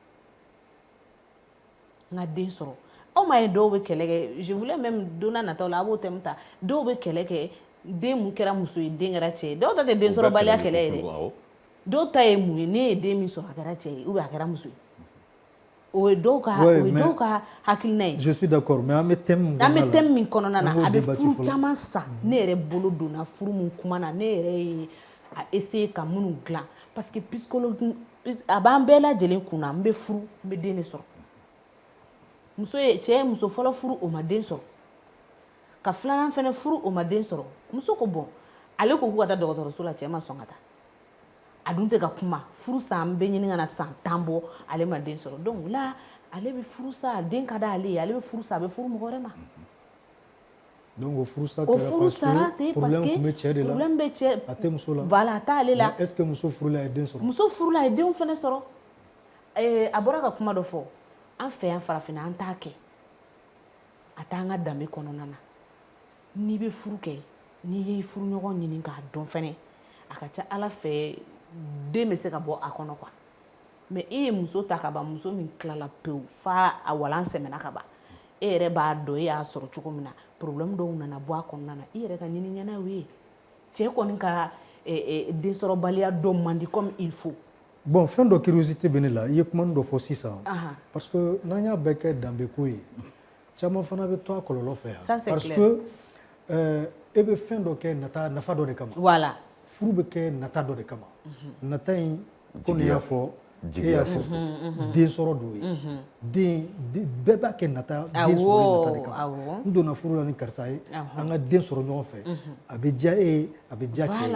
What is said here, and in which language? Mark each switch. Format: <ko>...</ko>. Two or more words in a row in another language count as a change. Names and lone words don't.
<bm>n ka den sɔrɔ aw m'a ye dɔw bɛ kɛlɛ kɛ</bm> <fr>je voulais même</fr> <bm>don n'a nataw la a b'o thème ta dɔw bɛ kɛlɛ kɛ den mun kɛra muso ye den kɛra cɛ ye dɔw ta tɛ den sɔrɔbaliya kɛlɛ ye dɛ dɔw ta ye mun ye ne ye den min sɔrɔ a kɛra cɛ ye</bm> <fr>ou bien</fr> <bm>a kɛra muso ye o ye dɔw ka hakilina ye.</bm> <fr>Je suis d'accord mais</fr> <bm>an bɛ</bm> <fr>thème</fr> <bm>min kɔnɔna na a bɛ furu caman sa ne yɛrɛ bolo donna furu mun kuma na ne yɛrɛ ye a essayer ka minnu dilan</bm> <fr>parce que</fr> <bm>psychologue a b'an bɛɛ lajɛlen kunna n bɛ furu n bɛ den de sɔrɔ cɛ ye muso fɔlɔ furu o ma den sɔrɔ ka filanan fɛnɛ furu o ma den sɔrɔ muso ko bon ale ko k'u ka taa dɔgɔtɔrɔso la cɛ ma sɔn ka taa a dun tɛ ka kuma furu san bɛ ɲini ka na san 10 bɔ ale ma den sɔrɔ</bm> <fr>donc là</fr> <bm>ale bɛ furu sa den ka d'ale ye ale bɛ furu sa a bɛ furu mɔgɔ wɛrɛ ma donc o furu sa kɛra problème bɛ cɛ de la problème bɛ cɛ a tɛ muso la voilà a t'ale la</bm> <fr>est-ce que</fr> <bm>muso furula a ye den sɔrɔ muso furula a ye denw fɛnɛ sɔrɔ a bɔra ka kuma dɔ fɔ an fɛ yan farafinna an t'a kɛ a t'an ka danbe kɔnɔna na n'i bɛ furu kɛ n'i ye furuɲɔgɔn ɲini k'a dɔn fɛnɛ a ka ca Ala fɛ den bɛ se ka bɔ a kɔnɔ</bm> <fr>quoi mais</fr> <bm>e ye muso ta ka ban muso min tilala pewu fa a walan sɛmɛna ka ban e yɛrɛ b'a dɔn e y'a sɔrɔ cogo min na problème dɔw nana bɔ a kɔnɔna na i yɛrɛ ka ɲini ɲɛna o ye cɛ kɔni ka densɔrɔbaliya dɔn man di</bm> <fr>comme il faut.</fr> <bm>Bon fɛn dɔ curiosité bɛ ne la i ye kuma dɔ fɔ sisan</bm> <fr>parce que</fr> <bm>n'an y'a bɛɛ kɛ danbeko ye caman fana bɛ to a kɔlɔlɔ fɛ yan</bm> <fr>parce que</fr> <bm>e bɛ fɛn dɔ kɛ nafa dɔ de kama voilà furu bɛ kɛ nata dɔ de kama nata in ko ne y'a fɔ e y'a fɔ den sɔrɔ dɔw ye den bɛɛ b'a kɛ nata den sɔrɔ nata de kama n donna furu la ni karisa ye an ka den sɔrɔ ɲɔgɔn fɛ a bɛ diya e ye a bɛ diya cɛ ye</bm>